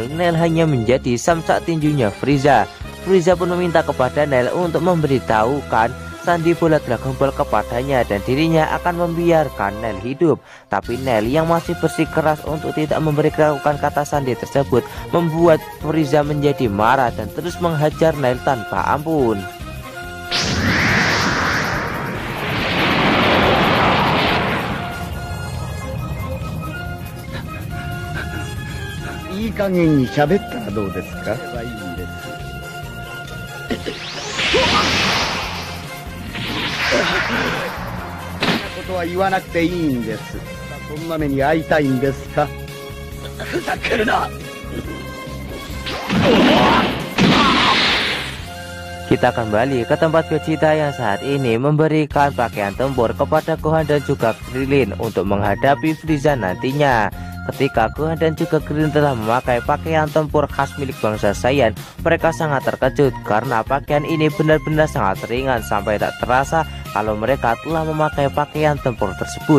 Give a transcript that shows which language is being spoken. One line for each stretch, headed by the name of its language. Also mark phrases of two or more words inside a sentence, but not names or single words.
Indonesian: Nail hanya menjadi samsak tinjunya Frieza. Frieza pun meminta kepada Nail untuk memberitahukan sandi bola Dragon Ball kepadanya dan dirinya akan membiarkan Nail hidup. Tapi Nail yang masih bersikeras untuk tidak memberitahukan kata sandi tersebut membuat Frieza menjadi marah dan terus menghajar Nail tanpa ampun.
Japanese: いい加減に喋ったらどうですか。いいんです。そんなことは言わなくていいんです。そんな目に遭いたいんですか。ふざけるな。
Indonesian: Kita kembali ke tempat Vegeta yang saat ini memberikan pakaian tempur kepada Gohan dan juga Krillin untuk menghadapi Frieza nantinya. Ketika Gohan dan juga Krillin telah memakai pakaian tempur khas milik bangsa Saiyan, mereka sangat terkejut karena pakaian ini benar-benar sangat ringan sampai tak terasa kalau mereka telah memakai pakaian tempur tersebut.